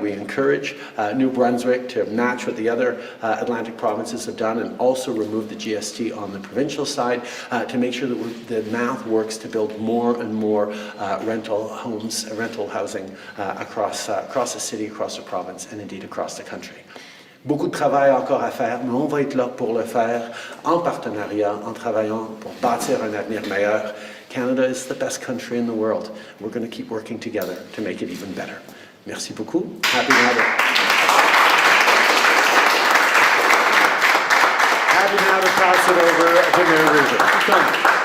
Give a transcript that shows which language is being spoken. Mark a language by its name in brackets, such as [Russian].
[English] We encourage New Brunswick to match what the other Atlantic provinces have done, and also remove the GST on the provincial side to make sure that the math works to build more and more rental homes, rental housing across the city, across the province, and indeed across the country. [French] Beaucoup de travail encore à faire, mais on va être là pour le faire en partenariat, en travaillant pour bâtir un avenir meilleur. [English] Canada is the best country in the world. We're going to keep working together to make it even better. [French] Merci beaucoup. [English] Happy now to pass it over to Mayor Rubin.